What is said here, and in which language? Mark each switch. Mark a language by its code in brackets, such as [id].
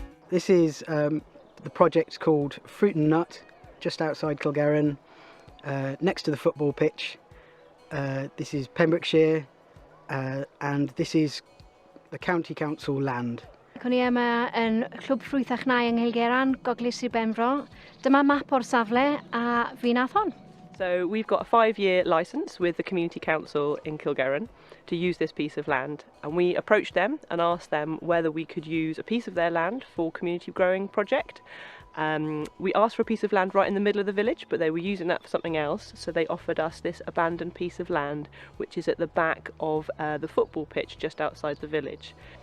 [en] This is the project called Fruit and Nut, just outside Kilgarran, next to the football pitch. This is Pembrokeshire, and this is the County Council land. [cy] O'n i yma yn Clwb Ffrwyth a Chnau yng Nghylgeran, Gogledd Sir Benfro. Dyma map o'r safle a fi nath hon. [en] So we've got a 5-year licence with the Community Council in Kilgarran to use this piece of land, and we approached them and asked them whether we could use a piece of their land for community growing project. We asked for a piece of land right in the middle of the village, but they were using that for something else, so they offered us this abandoned piece of land which is at the back of the football pitch just outside the village.